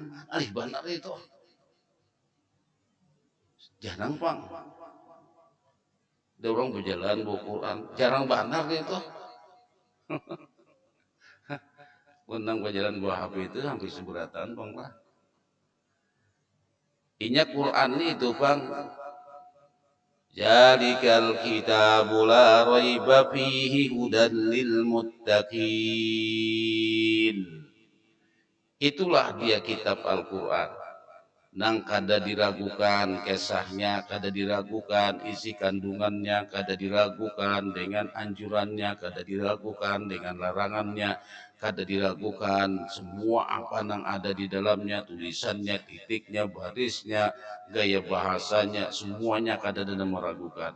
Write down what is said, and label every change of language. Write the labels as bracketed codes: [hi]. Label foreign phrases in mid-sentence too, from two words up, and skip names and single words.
[bjn] Alih banar itu jarang Bang. Ada orang berjalan buah Quran, jarang banar itu. Menang berjalan buah HP itu hampir seberatan Bang lah. Inya Quran itu Bang. [ar] ذلك الكتاب لا ريب فيه هدى للمتقين. [id] Itulah dia kitab Al-Quran. [bjn] Nang kada diragukan kisahnya, kada diragukan isi kandungannya, kada diragukan dengan anjurannya, kada diragukan dengan larangannya, kada diragukan semua apa yang ada di dalamnya, tulisannya, titiknya, barisnya, gaya bahasanya, semuanya kada ada meragukan.